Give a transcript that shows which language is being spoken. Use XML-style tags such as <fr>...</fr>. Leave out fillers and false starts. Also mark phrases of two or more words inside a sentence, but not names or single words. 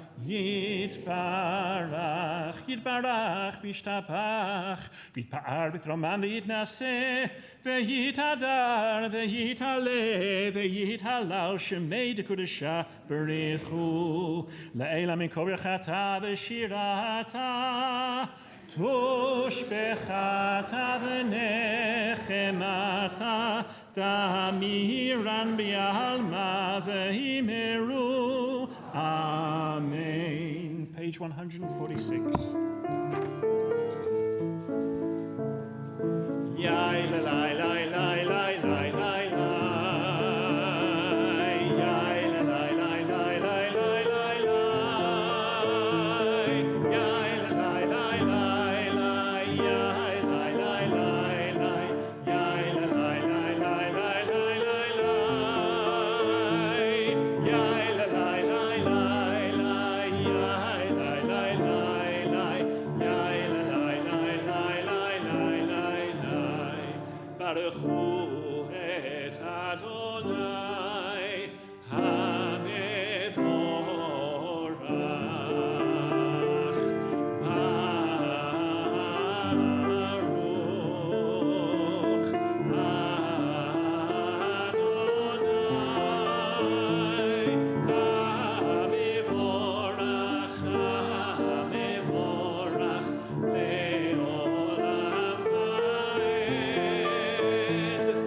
<arc>יתברך, יתברך, וישתבח, ויתפאר ויתרומם ויתנשא, ויתהדר, ויתעלה, ויתהלל, שמיה דקודשא, בריך הוא, לעלא מן כל ברכתא ושירתא, תשבחתא ונחמתא, דאמירן בעלמא ואמרו.</arc> <en>Amen. Page 146. Yai la la la la la la la la. Yai la la la la la la la la. Yai la la la la la. Yai la la la la. Yai la la la la la la la la. Yai la la la la la. Yai la la la la. Yai la la la la la la.</en> <he>ברכו את ה' המבורך. ברוך ה' המבורך, המבורך לעולם ועד.</he>